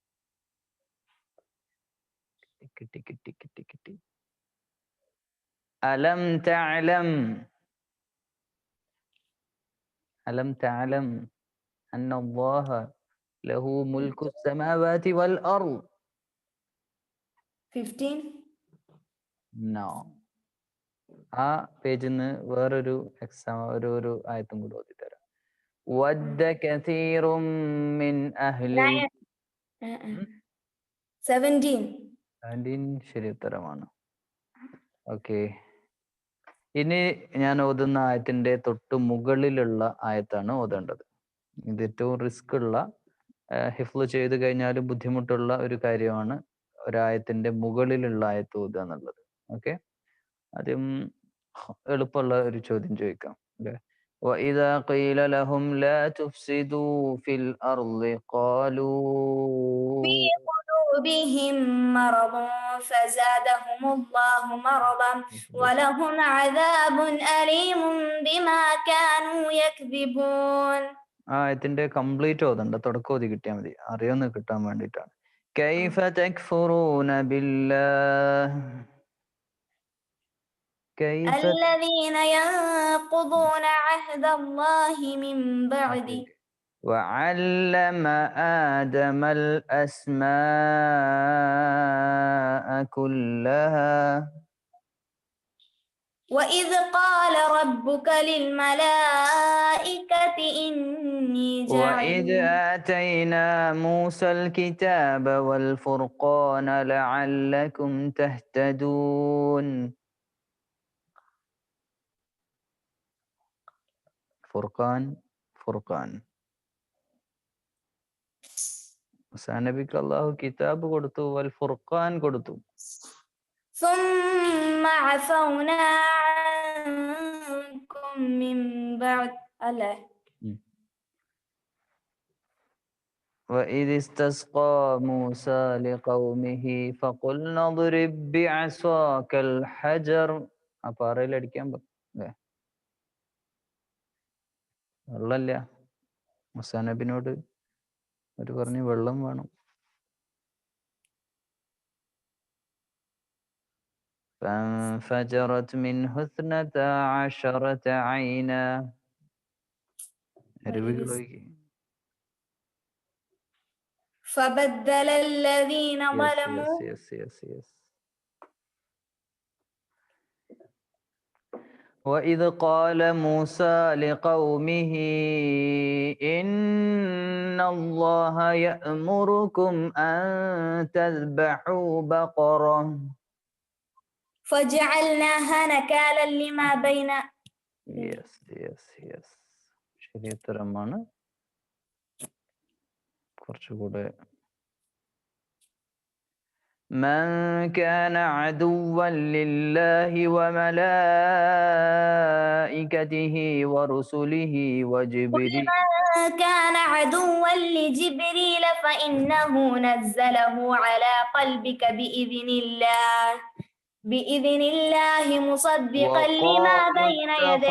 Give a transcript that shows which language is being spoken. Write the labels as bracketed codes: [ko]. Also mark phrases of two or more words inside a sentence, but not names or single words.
[ar] ألم تعلم أن الله له ملك السماوات والأرض. 15. [en] No. [ml] ആ പേജിൽ നിന്ന് വേറൊരു എക്സാം ഒരു ആയത്തും കൂടെ ഓതി തരാം. [ar] ودّ كثير من أهل [ml] 17. ശരി ഉത്തരമാണ്. ഓക്കെ. ഇനി ഞാൻ ഓതുന്ന ആയത്തിന്റെ തൊട്ട് മുകളിലുള്ള ആയത്താണ് ഓതേണ്ടത്. ഇത് ഏറ്റവും റിസ്ക് ഉള്ള, ഹിഫ്ള് ചെയ്ത് കഴിഞ്ഞാൽ ബുദ്ധിമുട്ടുള്ള ഒരു കാര്യമാണ് ഒരായത്തിന്റെ മുകളിലുള്ള ആയത്ത് ഓതുക എന്നുള്ളത്. ഓക്കെ. ആദ്യം എളുപ്പമുള്ള ഒരു ചോദ്യം ചോദിക്കാം. [ar] وَإِذَا قِيلَ لَهُمْ لَا تُفْسِدُوا فِي الْأَرْضِ قَالُوا في قلوبهم مرض فزادهم الله مرضا ولهم عذاب أليم بما كانوا يكذبون. [ml] ആയത്തിന്റെ കംപ്ലീറ്റ് ഓതണ്ട, തുടക്കം ഓതി കിട്ടിയാൽ മതി, അറിയൊന്ന് കിട്ടാൻ വേണ്ടിയിട്ടാണ്. [ar] كيف تكفرون بالله. الذين ينقضون عهد الله من بعد وعلم آدم الأسماء كلها وإذ قال ربك للملائكة إني وإذ جاعل. آتينا موسى الكتاب والفرقان لعلكم تهتدون. [ml] ഫുർഖാൻ. മൂസാ നബിക്ക് അല്ലാഹു കിതാബ് കൊടുത്തു, [ar] والفرقان [ml] കൊടുത്തു. [ar] ثم عفونا عنكم من بعد. الله. وإذ استسقى موسى لقومه فقلنا اضرب بعصاك الحجر. [ml] ആ പാറയിൽ അടിക്കാൻ അല്ലേ? വെള്ളമില്ല. മൂസാ നബിനോട് അവര് പറഞ്ഞു വെള്ളം വേണം. [ar] فانفجرت منه 12 عينا. فبدل الذين ظلموا. [en] Yes. [ar] وإذ قال موسى لقومه إن الله يأمركم أن تذبحوا بقرة فجعلناها نكالا لما بين. [en] Yes. [ml] ശരി ഉത്തരമാണ്. കുറച്ചുകൂടെ. [ar] من كان عدوا لله وملائكته ورسله وجبريل. من كان عدوا لجبريل فإنه نزله على قلبك بإذن الله مصدقا لما بين يديه.